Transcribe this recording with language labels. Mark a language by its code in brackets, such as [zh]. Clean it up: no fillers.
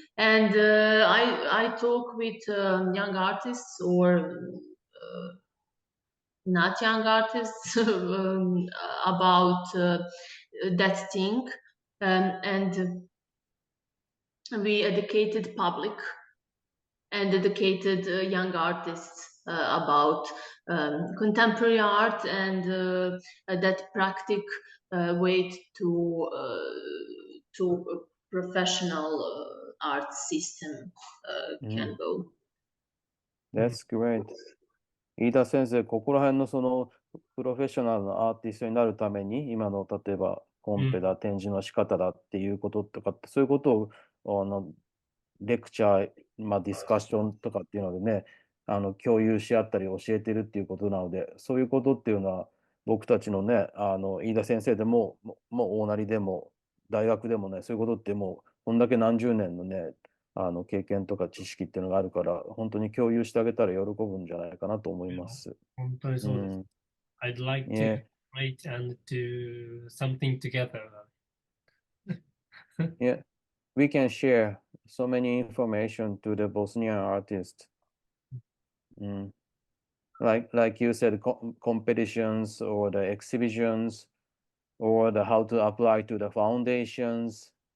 [en] And I talk with young artists or not young artists about that thing, and we educated public and educated young artists about contemporary art and that practical way to a professional art system can go. That's great. [ja] 飯田先生、ここら辺のそのプロフェッショナルなアーティストになるために、今の例えばコンペだ、展示の仕方だっていうこととかって、そういうことをレクチャー、ディスカッションとかっていうのでね、共有し合ったり教えてるっていうことなので、そういうことっていうのは、僕たちのね、飯田先生でも、大成でも、大学でもね、そういうことってもう、こんだけ何十年のね、経験とか知識っていうのがあるから、本当に共有してあげたら喜ぶんじゃないかなと思います。本当にそうです。 [en] I'd like to write and do something together. Yeah, we can share so many information to the Bosnian artists. Like you said, competitions or the exhibitions or the how to apply to the foundations.